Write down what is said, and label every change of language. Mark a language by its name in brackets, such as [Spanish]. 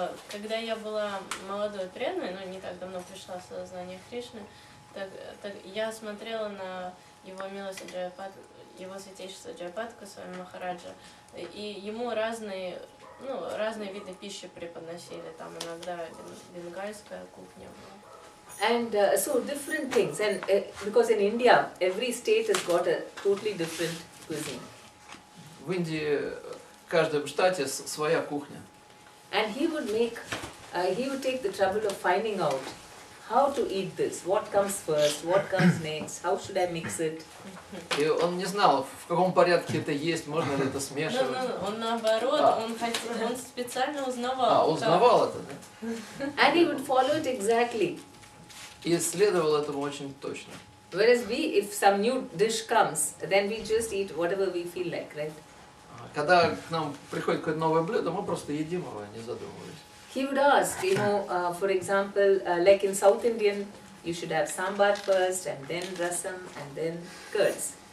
[Russian] Когда я была молодой преданной, не так давно пришла в сознание Кришны, так я смотрела на его милость его святейшество Джайапатака Свами Махараджа, и ему разные виды пищи преподносили, там иногда бенгальская кухня была. [English] And so different things, and because in India, every state has got a totally different cuisine. [Russian] В Индии в каждом штате своя кухня. [English] And he would take the trouble of finding out how to eat this, what comes first, what comes next, how should I mix it. [Russian] И он не знал, в каком порядке это есть, можно ли это смешивать. Он наоборот, он специально узнавал. Узнавал это, да? [English] And he would follow it exactly. [Russian] И следовал этому очень точно. [English] Whereas if some new dish comes, then we just eat whatever we feel like, right? [Russian] Когда к нам приходит какое-то новое блюдо, мы просто едим его, не задумываясь. [English] He would ask, for example, like in South Indian, you should have sambar first, and then rasam, and then curds.